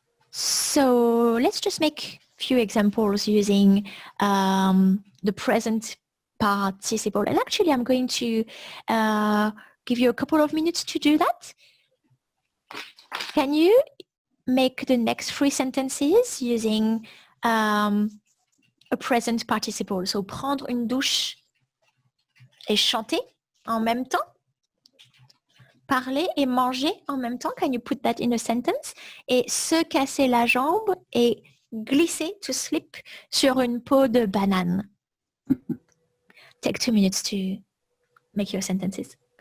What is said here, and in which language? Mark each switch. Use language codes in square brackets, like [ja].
[en] So let's just make a few examples using the present participle. And actually, I'm going to give you a couple of minutes to do that. Can you make the next 3 sentences using a present participle? So, [fr] prendre une douche et chanter en même temps. parler et manger en même temps. [en] Can you put that in a sentence? [fr] Et se casser la jambe et glisser, [en] to slip, [fr] sur une peau de banane. [en] Take 2 minutes to make your sentences.